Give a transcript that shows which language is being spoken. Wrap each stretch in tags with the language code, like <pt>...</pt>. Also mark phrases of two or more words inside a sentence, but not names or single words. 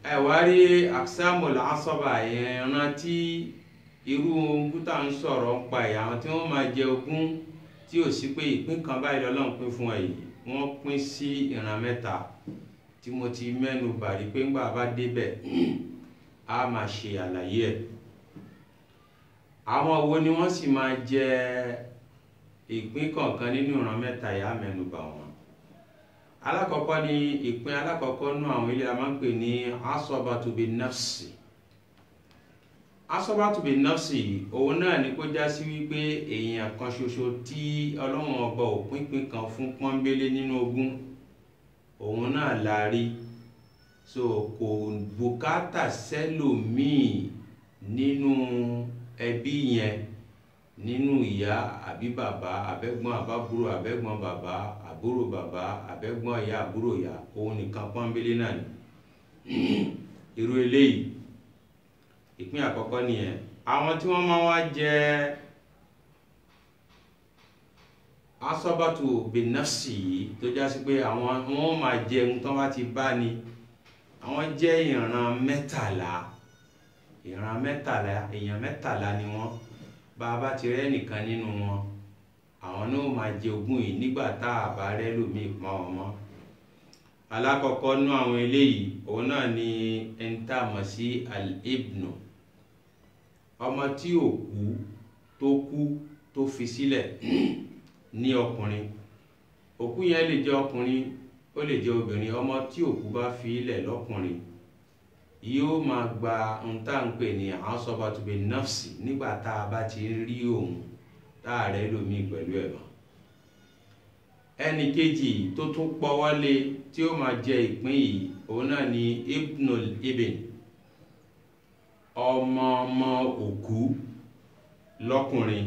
<yo>ẹ wá rí</yo> <ar>أقسام العصبة</ar> <yo>yẹn rántí irú búta ń sọ̀rọ̀ ń pa ẹ̀ àwọn tí wọ́n máa jẹ ogún tí ò sí pé ìpín kan báyìí lọ́lọ́run pín fún ẹ yìí wọ́n pín sí ìran mẹ́ta tí mo ti mẹ́nu bà rí pé ńgbà bá débẹ̀ a máa ṣe àlàyé ẹ̀. àwọn wo ni wọ́n sì máa jẹ ìpín kọ̀ọ̀kan nínú ìran mẹ́ta yìí á mẹ́nu bà wọ́n. alákọ̀ọ́kọ́ ni ìpín alákọ̀ọ́kọ́ nú àwọn ilé a máa ń pè ní</yo> <ar>عصبة بالنفس. عصبة بالنفس</ar> <yo>òun náà ni kó já sí wípé èèyàn kan ṣoṣo tí ọlọ́run ọba ò pínpín kan fún pọ́nbélé nínú ogún òun náà la rí, so kò bùkátà sẹ́lòmíì nínú ẹbí yẹn, nínú ìyá àbí bàbá àbẹ́gbọ́n àbábúrò àbẹ́gbọ́n bàbá àbúrò bàbá àbẹ́gbọ́n ìyá àbúrò ìyá, òun nìkan pọ́nbélé náà ni. irú eléyìí ìpín àkọ́kọ́ nìyẹn. àwọn tí wọ́n máa wá jẹ</yo> <ar>عصبة بالنفس</ar> <yo>yìí tó já sí pé àwọn wọ́n máa jẹ ohun tó bá ti bá ní, àwọn jẹ́ ìran mẹ́tàlá. ìran mẹ́tàlá, èèyàn mẹ́tàlá ni wọ́n. bá a bá ti rẹ́ nìkan nínú wọn àwọn náà máa jẹ ogún yìí nígbà tá a bá rẹ́ lómi ìpọ́n wọn mọ́. alákọ̀ọ́kọ́ nú àwọn eléyìí òun náà ni ẹni tá a mọ̀ sí al-ibnu, ọmọ tí ò kú tó fi sílẹ̀ ní ọkùnrin. òkú yẹn lè jẹ́ ọkùnrin ó lè jẹ́ obìnrin. ọmọ tí òkú bá fi ilẹ̀ lọ́kùnrin yóò máa gba ohun tá à ń pè ní</yo> <ar>عصبة بالنفس</ar> <yo>nígbà tá a bá ti rí òun tá a rẹ́ lómi pẹ̀lú ẹ̀ mọ́. ẹnì kejì tó tún pọ́wọ́lé tí ó máa jẹ ìpín yìí òun náà ni</yo> <ar>ابن الابن,</ar> <yo>ọmọ òkú lọ́kùnrin.</yo>